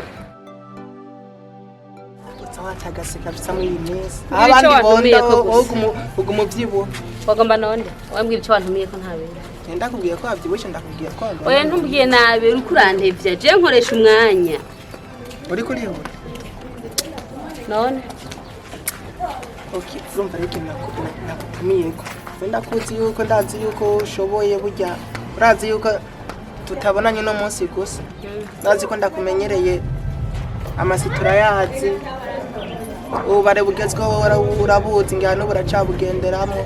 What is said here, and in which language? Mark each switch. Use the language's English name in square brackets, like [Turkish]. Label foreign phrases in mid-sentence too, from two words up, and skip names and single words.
[Rundi] wacagasika bisa muri iyi minsi abandi bonda umubyibuho wagomba nonde wambwira icyo wantumiye ko nta bintu ndakubwiye ko wabyibushye ndakubwiye ko oya ntumbwiye nabi uri kurandevya je nkoresha umwanya uri kurihura none okay urumva rero nakutumiye ko ndakuzi yuko ndazi yuko ushoboye burya urazi yuko tutabonanye no munsi gusa ndazi ko ndakumenyereye amasitura yazi ubare bugezweho urabuzi ngano buracabugenderamo